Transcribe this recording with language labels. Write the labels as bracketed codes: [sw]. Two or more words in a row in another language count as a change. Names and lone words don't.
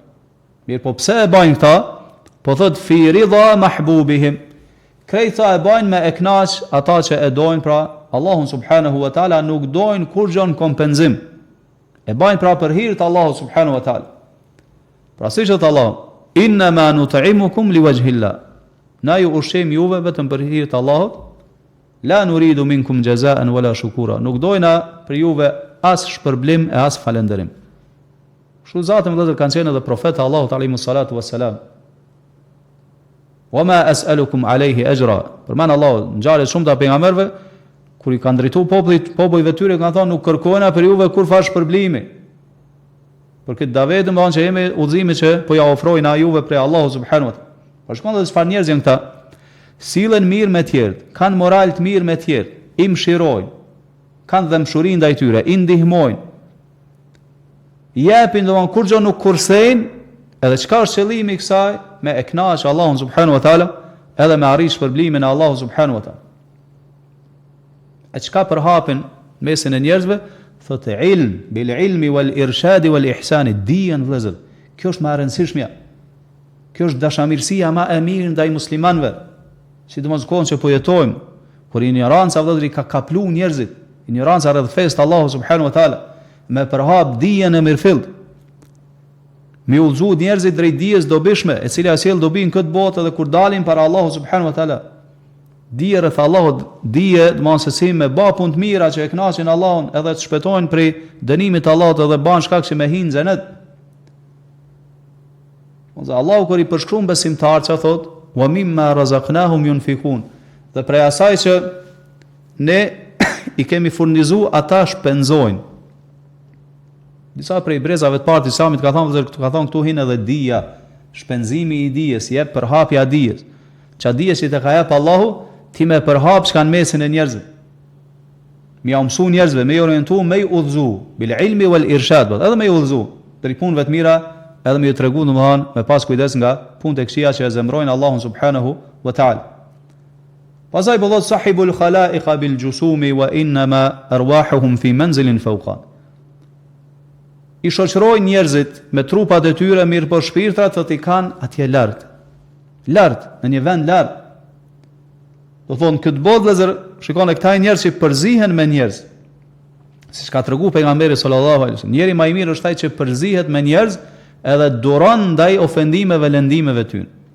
[sq] Mirë, po pse e bajnë këta? Po thot [ar] في رضا محبوبهم. [sq] Krejta e bajnë me e kënaq ata që e dojnë, pra Allahun [ar] سبحانه وتعالى [sq] nuk dojnë kur gjon kompenzim. E bajnë pra për hir të Allahut [ar] سبحانه وتعالى. [sq] Pra si që thot Allah, [ar] إنما نطعمكم لوجه الله. [sq] Na ju ushqejmë juve vetëm për hir të Allahut. [ar] لا نريد منكم جزاء ولا شكورا. [sq] Nuk dojna për juve as shpërblim e as falënderim. Kështu zatëm vëllezër kanë qenë edhe profeti Allahut [ar] عليه الصلاة والسلام. وما أسألكم عليه أجرا. [sq] Përmend Allahu ngjarje shumë të pejgamberëve kur i kanë drejtuar popujve tyre kanë thënë nuk kërkojna për juve kur fash shpërblimi. Për këtë davetë më thonë që jemi udhëzimi që po ja ofrojna juve prej Allahu [ar] سبحانه وتعالى. [sq] Po shkon edhe çfarë njerëz janë këta? Sillen mirë me tjerët, kanë moral të mirë me tjerët, i mëshirojnë, kanë dëmshuri ndaj tyre, i ndihmojnë. Japin domon kur gjë nuk kursejnë, edhe çka është qëllimi i kësaj? Me e kënaqë Allahun [ar] سبحانه وتعالى, [sq] edhe me arrish shpërblimin e Allahut [ar] سبحانه وتعالى. [sq] E çka përhapin mesin e njerëzve? [ar] Thotë علم بالعلم والإرشاد والإحسان, [sq] dijen vëllezër. Kjo është më e rëndësishmja. Kjo është dashamirësia më e mirë ndaj muslimanëve. Sidomos kohën që po jetojmë, kur ignoranca vëllezër ka kaplu njerëzit, ignoranca rreth fesë të Allahut [ar] سبحانه وتعالى, [sq] me përhap dijen e mirëfillt. Me udhëzu njerëzit drejt dijes dobishme, e cila sjell dobi në këtë botë edhe kur dalin para Allahut [ar] سبحانه وتعالى. [sq] Dije rreth Allahut, dije domosdoshmë se si me bë punë të mira që e kënaqin Allahun edhe të shpëtojnë prej dënimit të Allahut edhe bën shkak që me hinë xhenet. Ose Allahu kur i përshkruan besimtarët çfarë thotë? [ar] ومما رزقناهم ينفقون. [sq] Dhe prej asaj që ne i kemi furnizuar ata shpenzojnë. Disa prej brezave të parë të Islamit ka thonë këtu hin edhe dija, shpenzimi i dijes, jep përhapja e dijes. Ça dijes që të ka jep Allahu, ti me përhap çka në mesin e njerëzve. Me ja mësu njerëzve, me i orientu, me i udhëzu, [ar] بالعلم والإرشاد, [sq] edhe me i udhëzu, drejt punëve të mira, edhe me i tregu domethënë me pas kujdes nga punët e këqija që e zemrojnë Allahun [ar] سبحانه وتعالى. [sq] Pastaj po thot [ar] صاحب الخلائق بالجسوم وإنما أرواحهم في منزل فوقا. [sq] I shoqërojnë njerëzit me trupat e tyre, mirë po shpirtrat të i kanë atje lart. Lart, në një vend lart. Do thonë këtë botë vëllezër, shikoni këta njerëz që përzihen me njerëz. Siç ka treguar pejgamberi [ar] صلى الله عليه وسلم, [sq] njeri më i mirë është ai që përzihet me njerëz edhe duron ndaj ofendimeve, lëndimeve tyre.